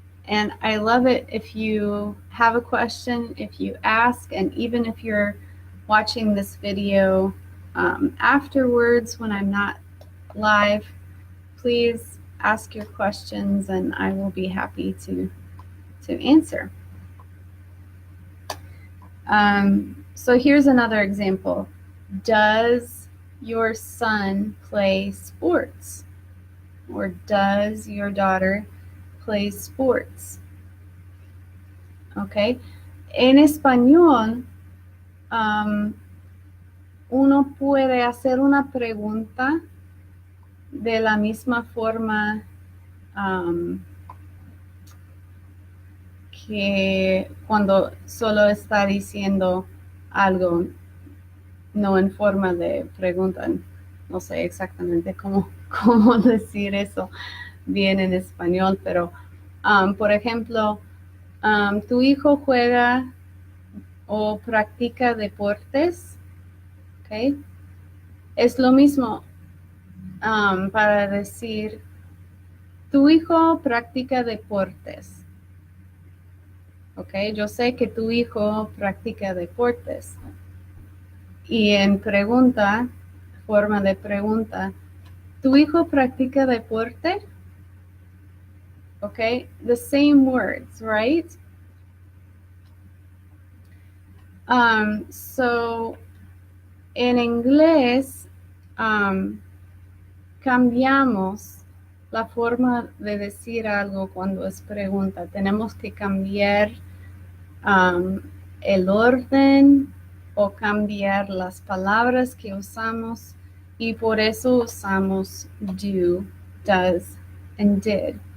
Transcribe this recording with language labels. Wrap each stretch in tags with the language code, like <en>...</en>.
<en>And I love it if you have a question, if you ask, and even if you're watching this video afterwards when I'm not live, please ask your questions and I will be happy to answer. So here's another example. Does your son play sports? Or does your daughter play sports? Okay.</en> <es>En español, uno puede hacer una pregunta de la misma forma que cuando solo está diciendo algo, no en forma de pregunta. No sé exactamente cómo decir eso bien en español, pero por ejemplo, tu hijo juega o practica deportes, ¿ok? Es lo mismo para decir, tu hijo practica deportes, ¿ok? Yo sé que tu hijo practica deportes. Y en pregunta, forma de pregunta, ¿tu hijo practica deporte?</es> <en>Okay, the same words, right?</en> <es>So en inglés cambiamos la forma de decir algo cuando es pregunta. Tenemos que cambiar el orden o cambiar las palabras que usamos y por eso usamos</es> <en>do, does, and did.</en>